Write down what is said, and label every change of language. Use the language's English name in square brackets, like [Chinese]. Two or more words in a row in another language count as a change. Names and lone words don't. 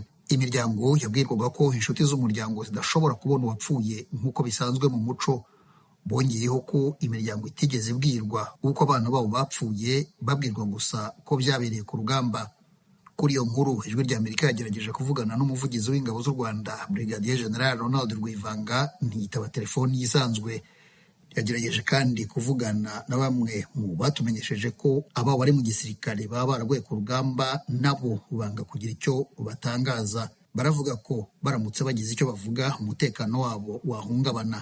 [Kinyarwanda] Imiryango yabwirwaga ko inshuti z'umuryango zidashobora kubona uwapfuye nk'uko bisanzwe mu muco. Bongeyeho ko imiryango itigeze ibwirwa uko abana babo bapfuye, babwirwa gusa ko byabereye ku rugamba. Kuri iyo nkuru ijwi ry'Amerika yagerageje kuvugana n'umuvugizi w'ingabo z'u Rwanda Brigadier General Ronald Rwivanga ntiyitaba telefoni isanzwe. Yagerageje kandi kuvugana na bamwe mu batumenyesheje ko aba bari mu gisirikare baba baraguye ku rugamba nabo banga kugira icyo batangaza. Baravuga ko baramutse bagize icyo bavuga umutekano wabo wahungabana.